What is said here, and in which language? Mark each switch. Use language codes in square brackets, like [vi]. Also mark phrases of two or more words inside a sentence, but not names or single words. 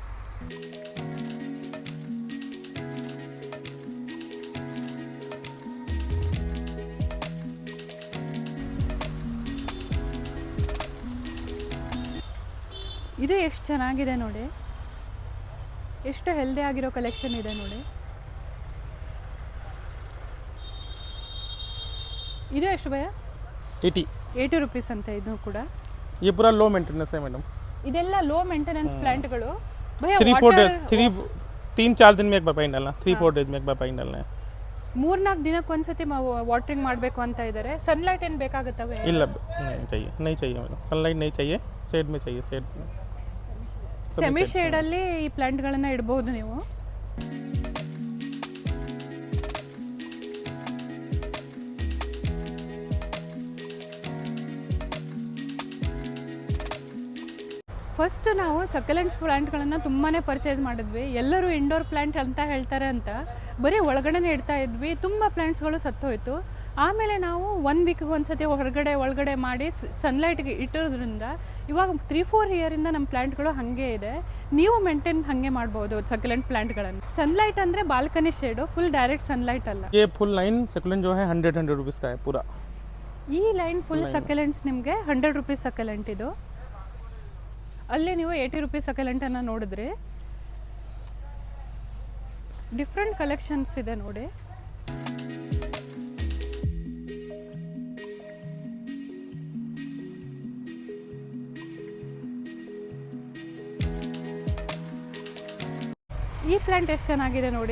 [kn] ಇದು ಎಷ್ಟು ಚೆನ್ನಾಗಿದೆ ನೋಡಿ. ಎಷ್ಟು ಹೆಲ್ದಿ ಆಗಿರೋ ಕಲೆಕ್ಷನ್ ಇದೆ ನೋಡಿ. ಇದು ಎಷ್ಟು ಭಯ? 80 ರೂಪೀಸ್ ಅಂತ. ಇದು ಕೂಡ [hi] ये पूरा [en] low maintenance [hi] है मैडम. [kn] ಇದೆಲ್ಲ [en] low maintenance [kn] ಪ್ಲಾಂಟ್ಗಳು ಭಯ. [hi] 3-4 दिन में एक बार पानी डालना. 3-4 डेज में एक बार पानी डालना है. [kn] 3-4 ದಿನಕ್ಕೆ ಒಂದ್ಸತಿ ವಾಟರಿಂಗ್ ಮಾಡಬೇಕು ಅಂತ ಇದ್ದಾರೆ. ಸನ್ಲೈಟ್ ಏನು ಬೇಕಾಗುತ್ತವೆ? ಇಲ್ಲ, [hi] नहीं चाहिए मैडम. सनलाइट नहीं चाहिए, शेड में चाहिए. शेड [en] semi shade [kn] ಅಲ್ಲಿ ಈ ಪ್ಲಾಂಟ್ಗಳನ್ನು ಇಡಬಹುದು ನೀವು. ಫಸ್ಟ್ ನಾವು ಸಕ್ಯುಲೆಂಟ್ಸ್ ಪ್ಲಾಂಟ್ಗಳನ್ನು ತುಂಬಾ ಪರ್ಚೇಸ್ ಮಾಡಿದ್ವಿ. ಎಲ್ಲರೂ [en] indoor plant [kn] ಅಂತ ಹೇಳ್ತಾರೆ ಅಂತ ಬರೀ ಒಳಗಡೆನೇ ಇಡ್ತಾ ಇದ್ವಿ. ತುಂಬ ಪ್ಲಾಂಟ್ಸ್ಗಳು ಸತ್ತೋಯ್ತು. ಆಮೇಲೆ ನಾವು 1 ವೀಕ್ಗೆ ಒಂದ್ಸತಿ ಒಳಗಡೆ ಮಾಡಿ ಸನ್ಲೈಟ್ಗೆ ಇಟ್ಟಿರೋದ್ರಿಂದ ಇವಾಗ 3-4 ಇಯರಿಂದ ನಮ್ಮ ಪ್ಲಾಂಟ್ಗಳು ಹಾಗೆ ಇದೆ. ನೀವು ಮೇಂಟೈನ್ ಹಾಗೆ ಮಾಡ್ಬೋದು ಸಕ್ಯುಲೆಂಟ್ ಪ್ಲಾಂಟ್ಗಳನ್ನು. ಸನ್ಲೈಟ್ ಅಂದರೆ [en] balcony shade, full direct sunlight [kn] ಅಲ್ಲ. [hi] ये [en] full line succulent [hi] जो है 100 रुपीस का है पूरा. [kn] ಈ [en] line full succulents [kn] ನಿಮಗೆ 100 [en] rupees succulent [kn] ಇದು. ಅಲ್ಲಿ ನೀವು 80 ರೂಪೀಸ್ ಸಕ್ಯುಲೆಂಟನ್ನು ನೋಡಿದ್ರೆ [en] different collections [kn] ಇದೆ ನೋಡಿ. ಈ ಪ್ಲಾಂಟ್ ಎಷ್ಟು ಚೆನ್ನಾಗಿದೆ ನೋಡಿ.